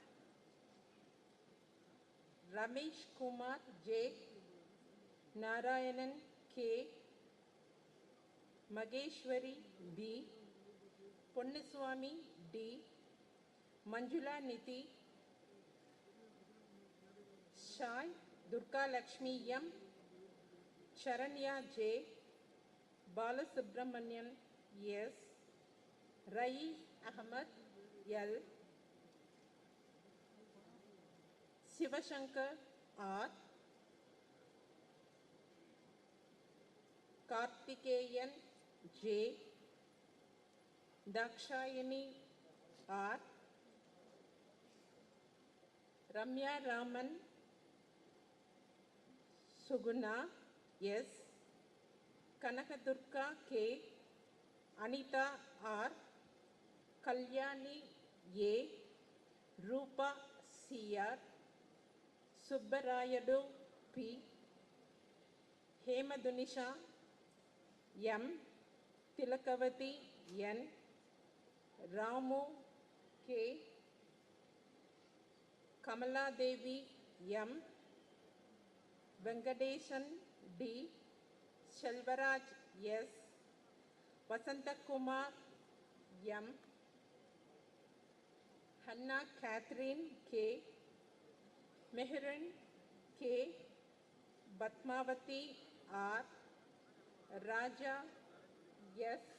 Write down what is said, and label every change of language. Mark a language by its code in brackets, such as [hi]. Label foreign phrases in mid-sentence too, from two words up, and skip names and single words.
[en] Ramesh Kumar J, Narayanan K, Mageshwari B, Ponnaswamy D, Manjula Niti, Shai Durga Lakshmi M, Charanya J, Balasubramanian S, Rais Ahmad L, Shivashankar R, Karthikeyan J, Dakshayani R, Ramya Raman Suguna S, Kanakadurga K, Anita R, Kalyani A, Rupa CR, Subbarayadu P, Hemadunisha M, Tilakavati N, Ramu K, Kamala Devi M, Venkadesan D, Shelvaraj S, Vasantakumar M, Hannah Catherine K, Meheran K, Batmavati R, Raja S,